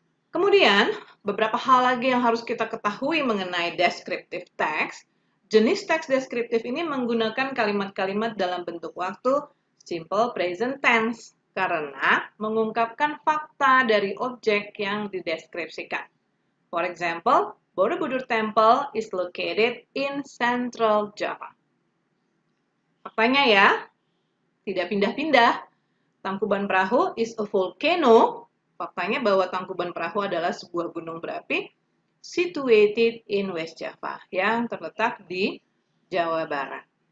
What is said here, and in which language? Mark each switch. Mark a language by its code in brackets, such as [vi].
[id] Kemudian, beberapa hal lagi yang harus kita ketahui mengenai descriptive text. Jenis teks deskriptif ini menggunakan kalimat-kalimat dalam bentuk waktu simple present tense karena mengungkapkan fakta dari objek yang dideskripsikan. [en] For example, Borobudur Temple is located in Central Java. [id] Faktanya ya, tidak pindah-pindah. [en] Tangkuban Perahu is a volcano. [id] Faktanya bahwa Tangkuban Perahu adalah sebuah gunung berapi [en] situated in West Java, [id] yang terletak di Jawa Barat.